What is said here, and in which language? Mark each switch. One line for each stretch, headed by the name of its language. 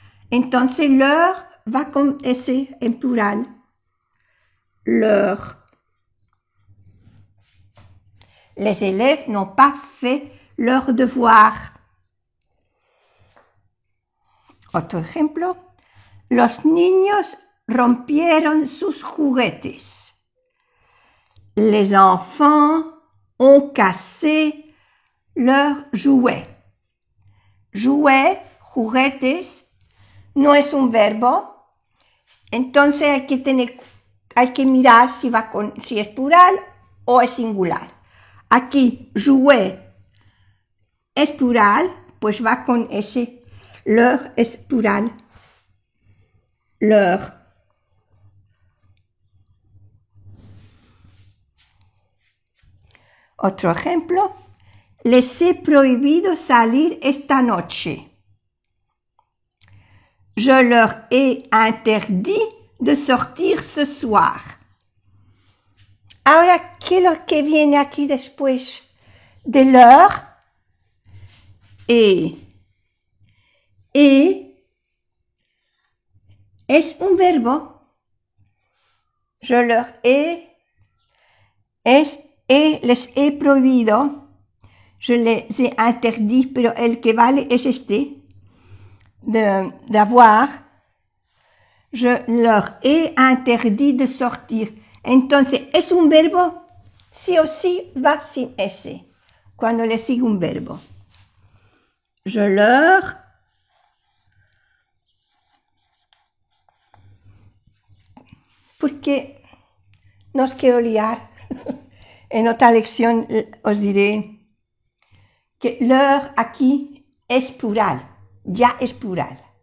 Spanish: Entonces, leur va con S en plural.
French: Leur. Les élèves n'ont pas fait leur devoir.
Spanish: Otro ejemplo. Los niños rompieron sus juguetes.
French: Les enfants ont cassé leurs jouets.
Spanish: Jouets, juguetes, no es un verbo. Entonces hay que mirar si es plural o es singular. Aquí, jouet es plural, pues va con ese. Leur es plural. Leur. Otro ejemplo. Les he prohibido salir esta noche.
French: Je leur ai interdit de sortir ce soir.
Spanish: Ahora, ¿qué es lo que viene aquí después de leur? Et es un verbo.
French: Je leur ai,
Spanish: les he prohibido.
French: Je les ai interdits,
Spanish: pero el que vale es este, d'avoir.
French: Je leur ai interdit de sortir.
Spanish: Entonces, ¿es un verbo? Sí o sí va sin S, cuando le sigue un verbo.
French: Je leur.
Spanish: Porque no os quiero liar. En otra lección os diré que leur aquí es plural, ya es plural.